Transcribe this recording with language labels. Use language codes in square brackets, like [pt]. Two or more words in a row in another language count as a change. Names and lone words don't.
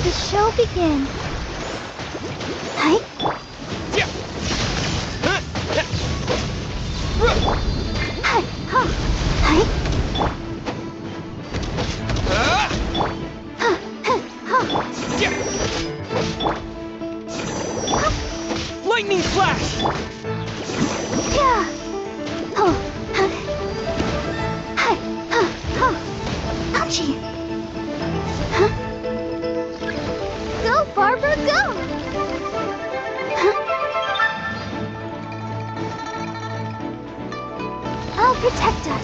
[en] show begin. Hi. Yeah. Hi. Ha. Hi. Ha. Ha. Ha. Yeah. Lightning flash. Yeah. Oh. Ha. Hi. Ha. Ha. Ouchie. Huh? Go, Barbara, go! Huh? I'll protect us.